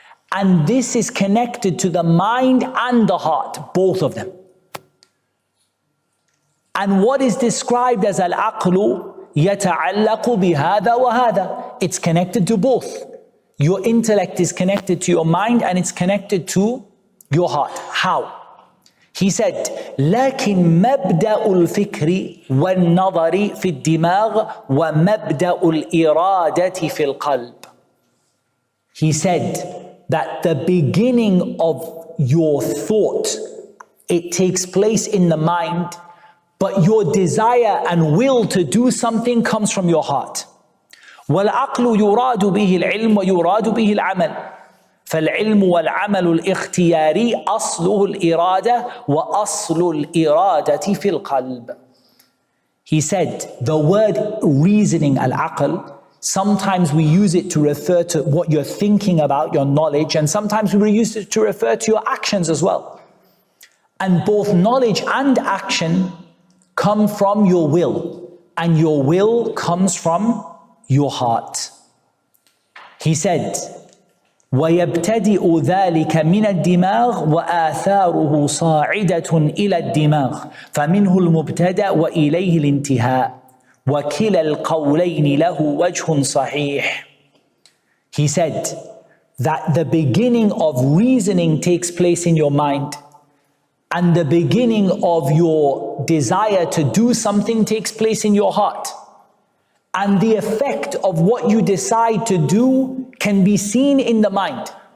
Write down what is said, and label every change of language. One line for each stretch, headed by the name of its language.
English: And this is connected to the mind and the heart, both of them. And what is described as al-aqlu
Arabic: يَتَعَلَّقُ بِهَذَا وَهَذَا.
English: It's connected to both. Your intellect is connected to your mind and it's connected to your heart. How? He said,
Arabic: لكن مبدأ الفكر والنظر في الدماغ ومبدأ الإرادة في القلب.
English: He said that the beginning of your thought, it takes place in the mind, but your desire and will to do something comes from your heart.
Arabic: والعقل يراد به العلم ويراد به العمل فالعلم والعمل الاختياري أصله الإرادة وأصل الإرادة في القلب.
English: He said the word reasoning, al-aql, sometimes we use it to refer to what you're thinking about, your knowledge, and sometimes we use it to refer to your actions as well. And both knowledge and action come from your will, and your will comes from your heart. He said,
Arabic: ويبتدئ ذلك من الدماغ وآثاره صاعدة إلى الدماغ فمنه المبتدأ وإليه الانتهاء وكلا القولين له وجه صحيح.
English: He said that the beginning of reasoning takes place in your mind, and the beginning of your desire to do something takes place in your heart. And the effect of what you decide to do can be seen in the mind.